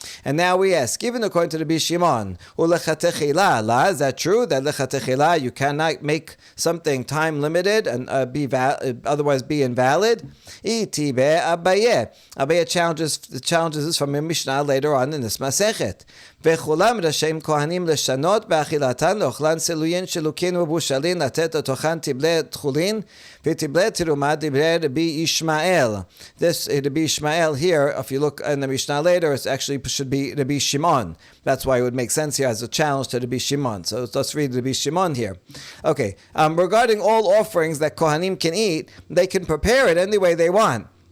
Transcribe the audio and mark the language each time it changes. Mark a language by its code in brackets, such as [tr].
[en] And now we ask, even according to Rabbi Shimon, is that true that lechatechila you cannot make something time limited and otherwise be invalid? Abaye challenges this from a Mishnah later on in this Masechet. [he] וכולם רשאים כהנים לשנות באכילתן לאוכלן סלויין שלוקין ובושלין לתת לתוכן תבלי תחולין ותבלי תרומה דברי רבי ישמעאל. [en] This Rabbi Ishmael here, if you look in the Mishnah later, it actually should be Rabbi Shimon. That's why it would make sense here as a challenge to Rabbi Shimon. So let's read Rabbi Shimon here. Okay, regarding all offerings that Kohanim can eat, they can prepare it any way they want.